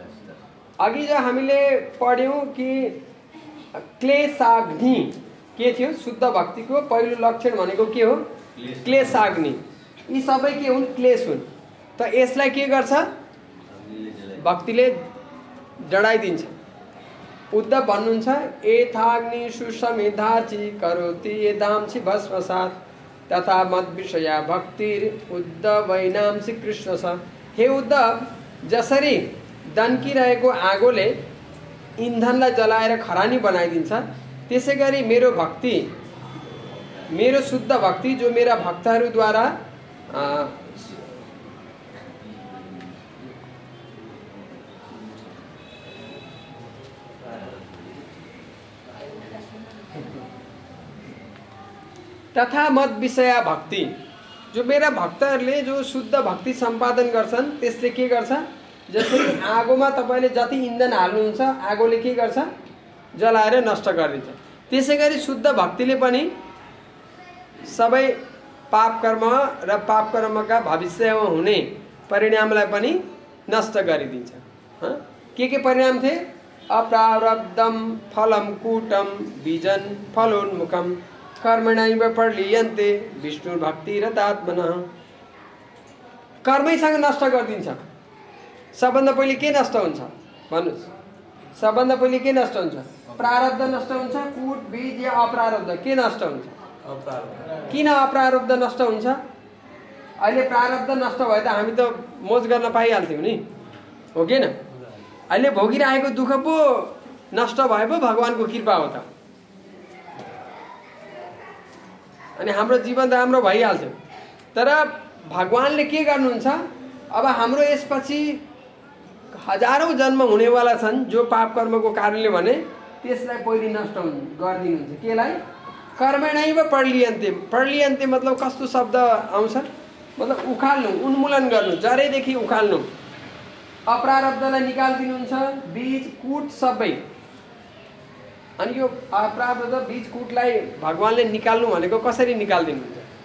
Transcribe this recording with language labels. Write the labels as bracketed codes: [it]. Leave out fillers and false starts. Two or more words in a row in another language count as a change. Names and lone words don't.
[ne] अघि जो हामीले पढ्यौँ कि क्लेशाग्नि के थियो? शुद्ध भक्तिको पहिलो लक्षण भनेको के हो? क्लेशाग्नि। यी सबै के हुन्? क्लेश हुन्। त यसलाई के गर्छ? भक्तिले डढाइदिन्छ। [sa] उद्धव भन्नुहुन्छ एथाग्नि सुसमिधाची करोति यदांसि भस्मसात् तथा मद विषया भक्तिर उद्धवैनांसि कृष्ण छ। [ne] हे उद्धव, जसरी दन्किरहेको आगोले इन्धनलाई जलाएर खरानी बनाइदिन्छ, त्यसै गरी मेरो भक्ति, मेरो शुद्ध भक्ति जो मेरा भक्तहरूद्वारा [sa] तथा मद विषया भक्ति, [ne] जो मेरा भक्तहरूले जो शुद्ध भक्ति सम्पादन गर्छन् त्यसले के गर्छ? जसरी आगोमा तपाईले जति इन्धन हाल्नुहुन्छ आगोले के गर्छ? जलाएर नष्ट गरिदिन्छ। त्यसै गरी शुद्ध भक्तिले पनि सबै पाप कर्म र पाप कर्मका भविष्यमा हुने परिणामलाई पनि नष्ट गरिदिन्छ। के परिणाम थिए? [sa] अप्रारब्धम फलम कूटम बीजन फलोन्मुखम कर्मणैव प्रलीयन्ते विष्णु भक्ति रतात्मनः। [ne] कर्मैसँग नष्ट गरिदिन्छ। सबभन्दा पहिले के नष्ट हुन्छ भन्नुस्? सबभन्दा पहिले के नष्ट हुन्छ? प्रारब्ध नष्ट हुन्छ। कूट बीज या अप्रारब्ध के नष्ट हुन्छ? अप्रारब्ध। किन अप्रारब्ध नष्ट हुन्छ? अहिले प्रारब्ध नष्ट भए त हामी त मोज गर्न पाइहाल्थ्यौँ नि, हो कि न? अहिले भोगिरहेको दुःख पो नष्ट भए पो भगवानको कृपा हो त, अनि हाम्रो जीवन राम्रो भइहाल्थ्यो। तर भगवानले के गर्नुहुन्छ? अब हाम्रो यसपछि हजारौं जन्म हुनेवाला छन् जो पाप कर्मको कारणले भने त्यसलाई पहिले नष्ट गरिदिनुहुन्छ। केलाई? [sa] कर्मणैव प्रलीयन्ते। [ne] प्रलीयन्ते मतलब कस्तो शब्द आउँछ? मतलब उखाल्नु, उन्मूलन गर्नु, जरेदेखि उखाल्नु। अप्रारब्धलाई निकालिदिनुहुन्छ, बीज कूट सबै। अनि यो अप्रारब्ध बीज कूटलाई भगवानले निकाल्नु भनेको कसरी निकालिदिनुहुन्छ?